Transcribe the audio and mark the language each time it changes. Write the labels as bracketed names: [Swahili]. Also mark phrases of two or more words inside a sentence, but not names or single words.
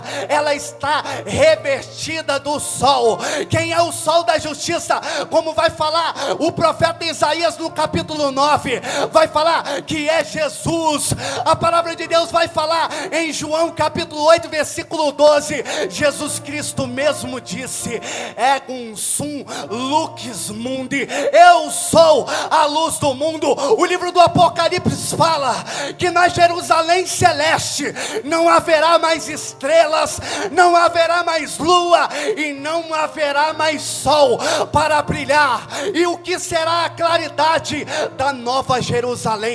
[Portuguese] Ela está revestida do sol. Quem é o sol da justiça? Como vai falar o profeta Isaías no capítulo 9, vai falar que é Jesus. A palavra de Deus vai falar em João capítulo 8 versículo 12, Jesus Cristo mesmo disse: [Latin] Egum sum lux mundi, [Portuguese] eu sou a luz do mundo. O livro do Apocalipse fala que na Jerusalém celeste não haverá mais estrelas, não haverá mais lua, e não haverá mais sol para brilhar. E o que será a claridade da nova Jerusalém?